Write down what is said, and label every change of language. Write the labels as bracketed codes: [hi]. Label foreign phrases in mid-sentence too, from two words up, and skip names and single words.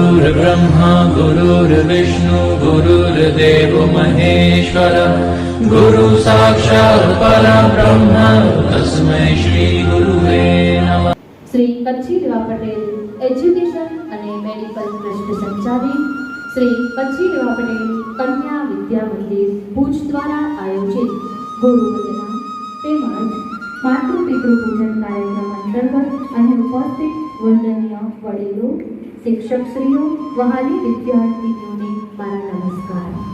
[sa] गुरुर्ब्रह्मा गुरुर्विष्णु गुरुर्देवो महेश्वर गुरु साक्षात् परब्रह्म तस्मै श्री गुरुवे नमः। [gu] श्री कच्छी देवा पटेल एज्युकेशन અને મેડિકલ ટ્રસ્ટ સંચાલિત શ્રી કચ્છી દેવા પટેલ કન્યા વિદ્યા મંદિર ભુજ દ્વારા આયોજિત ગુરુ વંદના તેમજ માતૃ પિતૃ પૂજન કાર્યક્રમ અંતર્ગત અહીં ઉપસ્થિત વંદનીય વડીલો શિક્ષકશ્રીઓ વહાલી વિદ્યાર્થીઓને મારા નમસ્કાર।